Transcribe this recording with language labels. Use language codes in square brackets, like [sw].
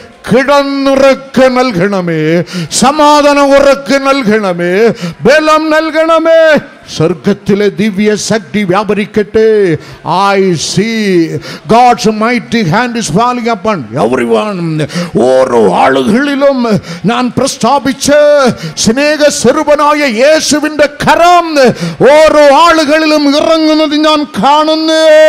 [ml] കിടന്നുറക്ക് നൽകണമേ, സമാധാനം ഉറക്ക് നൽകണമേ, ബലം നൽകണമേ. സ്വർഗത്തിലെ ദിവ്യ ശക്തി വ്യാപരിക്കട്ടെ. [en] I see God's mighty hand is falling upon everyone. [ml] ഓരോ ആളുകളിലും ഞാൻ പ്രസ്താവിച്ച സ്നേഹസ്വരൂപനായ യേശുവിന്റെ കരം ഓരോ ആളുകളിലും ഇറങ്ങുന്നത് ഞാൻ കാണുന്നു.